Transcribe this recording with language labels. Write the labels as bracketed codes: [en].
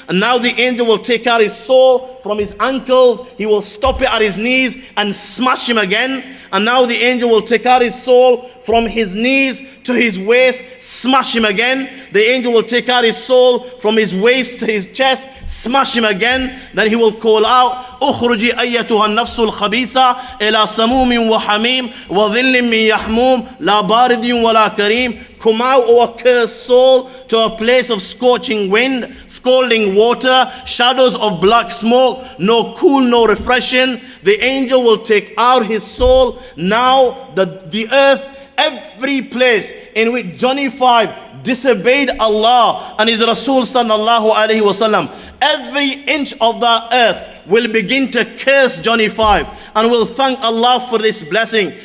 [en] And now the angel will take out his soul from his ankles. He will stop it at his knees and smash him again. And now the angel will take out his soul from his knees to his waist, smash him again. The angel will take out his soul from his waist to his chest, smash him again. Then he will call out, [ar] اخرجي أيتها النفس الخبيثة إلى سموم وحميم وظل من يحموم لا بارد ولا كريم. [en] Come out, O accursed soul, to a place of scorching wind, scalding water, shadows of black smoke, no cool, no refreshing. The angel will take out his soul. Now the earth, every place in which Johnny 5 disobeyed Allah and his Rasul sallallahu alaihi wasallam, every inch of the earth will begin to curse Johnny 5 and will thank Allah for this blessing.